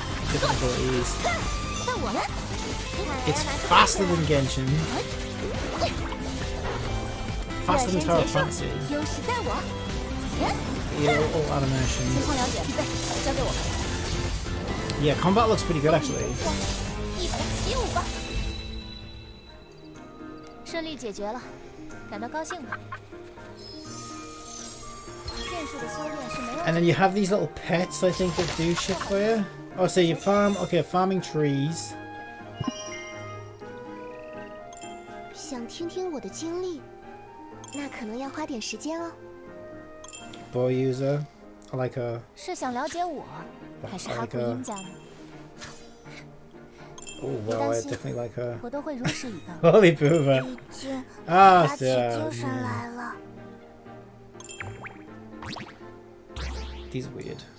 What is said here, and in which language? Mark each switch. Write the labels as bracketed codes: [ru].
[en] Different abilities. It's faster than Genshin. Faster than Tower Fantasy. [zh] 优势在我。 [en] Yeah, all animation. [zh] 情况了解，预备，交给我。 [en] Yeah, combat looks pretty good actually. [zh] 一同起舞吧。顺利解决了，感到高兴吗？剑术的修炼是没有。 [en] And then you have these little pets, I think, that do shit for you. Oh, so you farm. Okay, farming trees. [zh] 想听听我的经历，那可能要花点时间哦。 [en] Bow user. I like a. [zh] 是想了解我，还是哈库因家呢？ [en] Oh wow, I definitely like her. [zh] 我都会如实以报。 [en] Holy Boomer. [zh] 已经 Ah, 打起 yeah. 精神来了。 [en] He's weird.